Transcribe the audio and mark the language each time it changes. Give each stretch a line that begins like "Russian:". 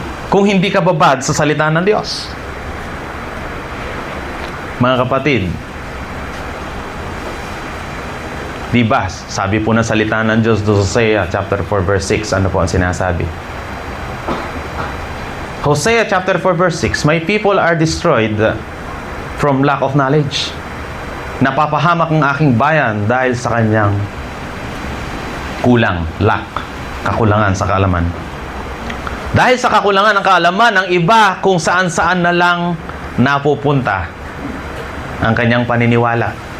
Filipino: Kung hindi ka babad sa salita ng Diyos. Mga kapatid, di ba, sabi po ng salita ng Diyos do Hosea chapter 4 verse 6, ano po ang sinasabi?
English: Hosea chapter 4 verse 6, My people are destroyed from lack of knowledge.
Filipino: Napapahamak ang aking bayan dahil sa kanyang kulang, lack, kakulangan sa kaalaman. Dahil sa kakulangan ng kaalaman, ang iba kung saan-saan na lang napupunta ang kanyang paniniwala.